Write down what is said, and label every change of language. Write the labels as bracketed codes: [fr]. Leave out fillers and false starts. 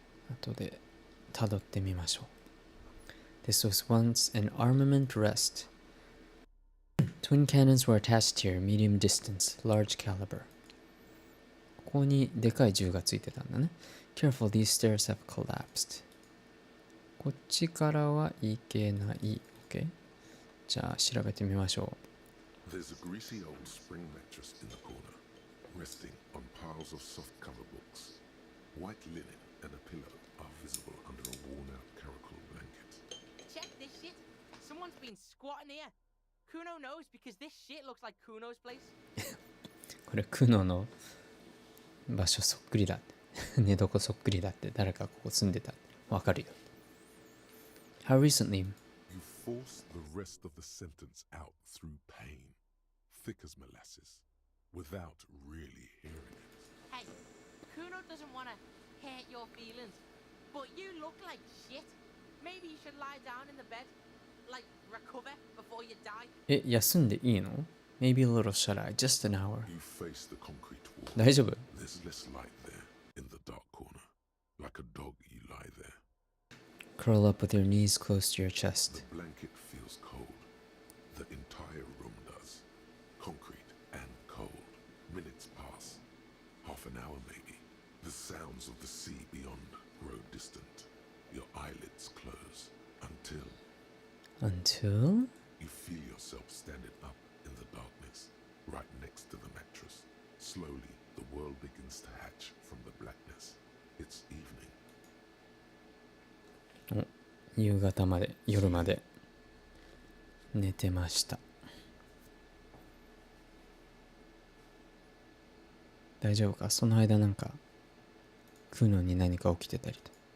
[ja] 後で辿ってみましょう。 [en] This was once an armament rest. Twin cannons were attached here, medium distance, large caliber. [ja] ここにでかい銃がついてたんだね。 [en] Careful, these stairs have collapsed. [ja] こっちからはいけない。 [en] OK? [ja] じゃあ調べてみましょう。 [en] There's a greasy old spring mattress in the corner, resting on piles of soft cover books. White linen and a pillow are visible under a worn-out caracal blanket. Check this shit. Someone's been squatting here. Kuno knows because this shit looks like Kuno's place. [ja] これクノの場所そっくりだって寝床そっくりだって誰かここ住んでたってわかるよ。 [en] How recently? You force the rest of the sentence out through pain, thick as molasses, without really hearing it. Hey, Kuno doesn't want to hurt your feelings, but you look like shit. Maybe you should lie down in the bed, like recover before you die. [ja] 休んでいいの？ [en] Maybe a little shut eye, just an hour. You face the concrete wall. [ja] 大丈夫？ [en] There's less light there, in the dark corner. Like a dog, you lie there. Curl up with your knees close to your The chest. blanket feels cold. The entire room does. Concrete and cold. Minutes pass. Half an hour maybe. The sounds of the sea beyond grow distant. Your eyelids close. Until you feel yourself standing up in the darkness, right next to the mattress. Slowly, the world begins to hatch from the blackness. It's evening. [ja] 夕方まで、夜まで寝てました。大丈夫か？その間なんかクノに何か起きてたりと。